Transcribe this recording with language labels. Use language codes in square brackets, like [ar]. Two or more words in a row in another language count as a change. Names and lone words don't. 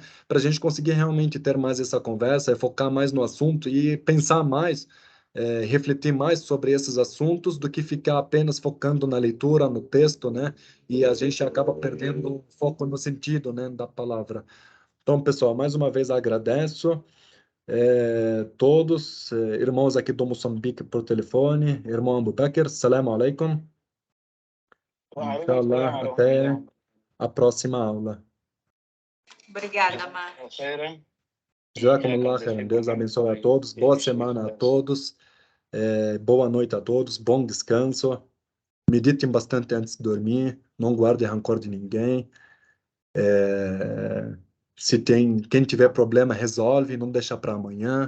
[pt] Para a gente conseguir realmente ter mais essa conversa, focar mais no assunto e pensar mais, refletir mais sobre esses assuntos do que ficar apenas focando na leitura, no texto, né? E a gente acaba perdendo o foco no sentido, né, da palavra. Então, pessoal, mais uma vez agradeço todos, irmãos aqui do Moçambique por telefone, irmão Abu Bakr, [ar] سلام عليكم. [pt] Inshallah, até a próxima aula. Obrigada, Mar. [ar] جزاكم الله خيرا. [pt] Deus abençoe a todos, boa semana a todos, boa noite a todos, bom descanso. Meditem bastante antes de dormir, não guardem rancor de ninguém. Quem tiver problema, resolve, não deixa para amanhã.